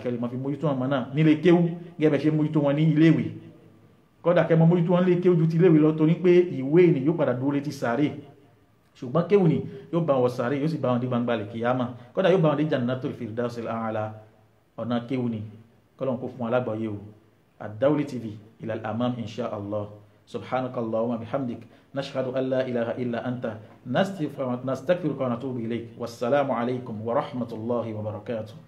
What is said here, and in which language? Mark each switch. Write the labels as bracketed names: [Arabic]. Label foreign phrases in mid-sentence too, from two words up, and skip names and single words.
[Yoruba] kẹlẹ́ máa fi mójútó ọmọ náà nílé kéwú gẹ́gẹ́ bẹ́ ṣe mójútó wọn ní iléèwé kọ́dà kẹ́ mọ́ mójútó wọn nílé kéwú ju ti iléèwé lọ torí pé ìwé ni yóò padà dúró létí sàárè ṣùgbọ́n kéwù ni yóò bá wọn sàárè yóò sì bá wọn dé gbangba lè kìyàmà kódà yóò bá wọn dé Jannatul Firdausil A'la ọ̀nà kéwù ni kọ́lọ́n kó fún alágbọ̀yé o Ad-Dawli TV [Arabic] إلى الأمام إن شاء الله سبحانك اللهم وبحمدك نشهد أن لا إله إلا أنت نستغفرك ونتوب إليك والسلام عليكم ورحمة الله وبركاته.